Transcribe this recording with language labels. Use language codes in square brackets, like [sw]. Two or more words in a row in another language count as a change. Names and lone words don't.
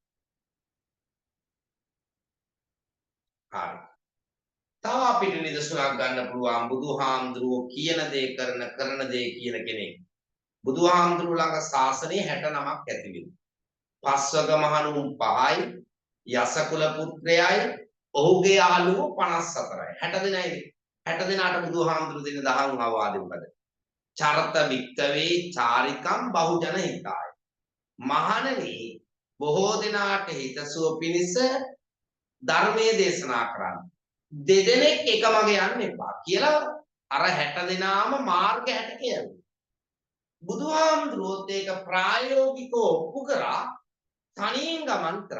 [si] තව අපිට නිදසුනක් ගන්න පුළුවන් බුදුහාමුදුරුවෝ කියන දේ කරන දේ කියන කෙනෙක්. බුදුහාමුදුරුවෝ ළඟ ශාසනය 69ක් ඇති වෙනවා. පස්වග මහණුන් 5යි, යසකුල පුත්‍රයයි, ඔහුගේ යාළුවෝ 54යි. 60 දෙනයිනේ. 60 දෙනාට බුදුහාමුදුරුවෝ දෙන දහම් අවවාදෙ මොකද? [pi] චරත වික්කවේ චාරිකම් බහුජන හිතාය. [si] මහණනි බොහෝ දෙනාට හිතසුව පිණිස ධර්මයේ දේශනා කරන්න. දෙදෙනෙක් එක මග යන්න එපා කියලා අර 60 දෙනාම මාර්ග 60 කියනවා. බුදුහාමුදුරුවෝත් ඒක ප්‍රායෝගිකව ඔප්පු කරා තනියෙන් ගමන් කරා.